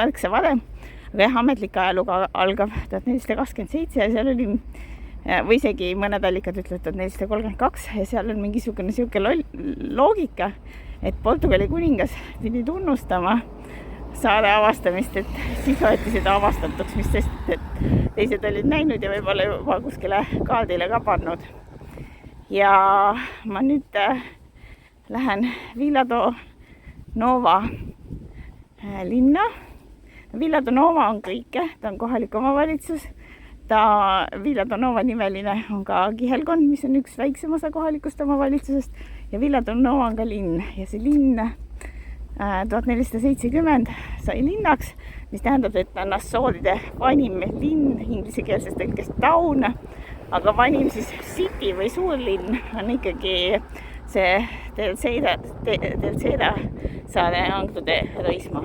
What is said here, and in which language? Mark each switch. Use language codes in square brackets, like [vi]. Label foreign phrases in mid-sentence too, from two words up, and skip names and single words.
[et] märksa varem, aga jah, ametlik ajalugu algab 1427 ja seal oli, või isegi mõned allikad ütlevad 1432 ja seal on mingisugune siuke loogika, et Portugali kuningas pidi tunnustama saare avastamist, et siis võeti seda avastatuks, mis sest, et teised olid näinud ja võib-olla juba kuskile kaardile ka pannud. Ja ma nüüd lähen Vila do Nova linna. Vila do Nova on kõike, ta on kohalik omavalitsus. Vila do Nova nimeline on ka kihelkond, mis on üks väiksem osa kohalikust omavalitsusest ja Vila do Nova on ka linn ja see linn 1470 sai linnaks, mis tähendab, et on Assooride vanim linn, inglisekeelses tõlkes town, aga vanim siis city või suurlinn on ikkagi see Terceira saare Anglo de Roisma.